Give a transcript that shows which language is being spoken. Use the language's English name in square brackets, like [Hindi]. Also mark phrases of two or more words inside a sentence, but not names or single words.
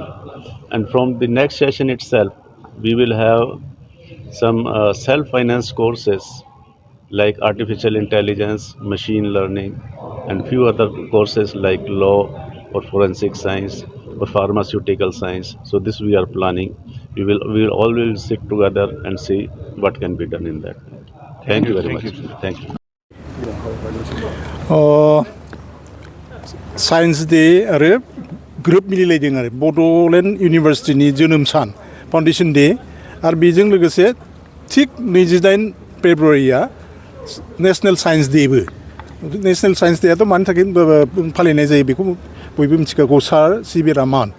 [English] And from the next session itself, we will have some self-finance courses like artificial intelligence, machine learning, and few other courses like law or forensic science or pharmaceutical science. So this we are planning. We will all will sit together and see what can be done in that. Thank you very much. Thank you. [Bodo] साइन्स डे आरो ग्रोब मिलायदों आरो बड'लेण्ड इउनिभार्सिटिनि जोनोम सान फाउन्डेसन डे आरो बेजों लोगोसे थिग 28 फेब्रुवारिया नेशनेल साइन्स डेबो नेशनेल साइन्स डेआथ' मानि थाखाय फालिनाय जायो बेखौ बयबो मिथिखागौ सार सि.भि.